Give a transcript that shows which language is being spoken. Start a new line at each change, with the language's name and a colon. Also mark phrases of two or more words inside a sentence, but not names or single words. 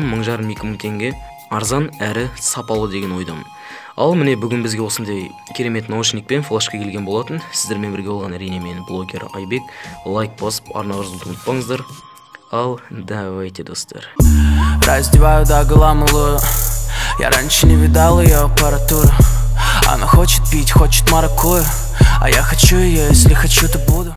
Kazakh: 1500-2000 теңге. Арзан әрі сапалы деген ойдамын. Ал міне бүгін бізге осындай керемет наушникпен флешка келген болатын. Сіздермен бірге болған әрине мен блогер Айбек. Лайк басып, арнаға жазылуды ұмытпаңыздар. Ал давайте, достар.
Russian: Раздеваю догола малую. Я раньше не видал ее аппаратуру. Она хочет пить, хочет маракую. А я хочу ее, если хочу, то буду.